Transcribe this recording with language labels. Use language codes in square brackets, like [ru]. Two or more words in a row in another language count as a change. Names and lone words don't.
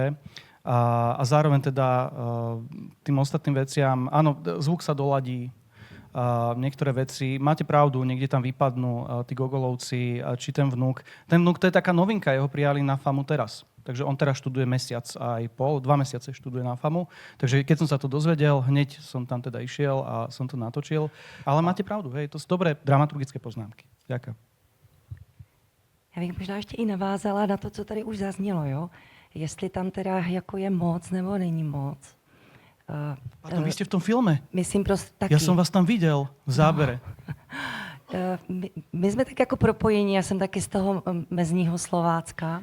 [sk] A zároveň teda tým ostatným veciam, áno, zvuk sa doladí, niektoré veci, máte pravdu, niekde tam vypadnú tí Gogolovci, či ten vnúk. Ten vnúk, to je taká novinka, jeho prijali na FAMu teraz. Takže on teraz študuje mesiac aj pol, 2 mesiace študuje na FAMu. Takže keď som sa to dozvedel, hneď som tam teda išiel a som to natočil. Ale máte pravdu, hej, to sú dobré dramaturgické poznámky. Ďakujem. [cs] Já bych možná ještě i navázala na to, co tady už zaznělo, jo? Jestli tam teda jako je moc nebo není moc. [sk] Pardon, vy ste v tom filme. [cs] Myslím prostě taky. [sk] Ja som vás tam videl v zábere. [cs] My jsme tak jako propojení, já jsem taky z toho mezního Slovácka.